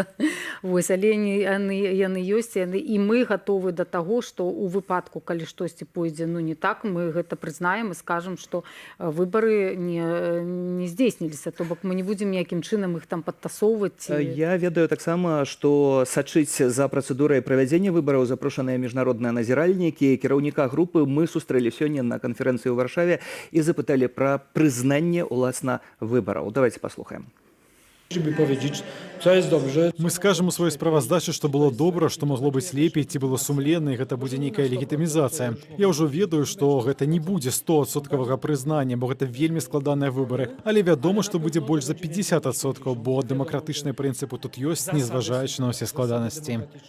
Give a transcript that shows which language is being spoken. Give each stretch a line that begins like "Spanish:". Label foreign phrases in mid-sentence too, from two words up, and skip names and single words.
Belarusian: Вось, але яны ёсць, і мы гатовы да таго, што ў выпадку, калі штосьці пойдзе не так, мы гэта прызнаем і скажам, скажам, што выбары не здзейсніліся, то бок мы не будзем ніякім чынам іх там падтасоўваць. Я ведаю таксама, што сачыць за працэдурай правядзення выбараў запрошаныя міжнародныя назіральнікі. Кіраўніка групы мы сустрэлі сёння на канферэнцыі ў Варшаве і запыталі пра прызнанне уласна выбараў. Давайте паслухаем.
Polish: Żeby powiedzieć, co jest dobrze.
Belarusian: Мы скажем у сваёй справаздачы, што было добра, што магло быць лепей, ці было сумленна, і гэта будзе нейкая легітымізацыя. Я ўжо ведаю, што гэта не будзе 100% прызнання, бо гэта вельмі складаныя выбары. Але вядома, што будзе больш за 50%, бо дэмакратычныя прынцыпы тут ёсць, незважаючы на ўсе складанасці.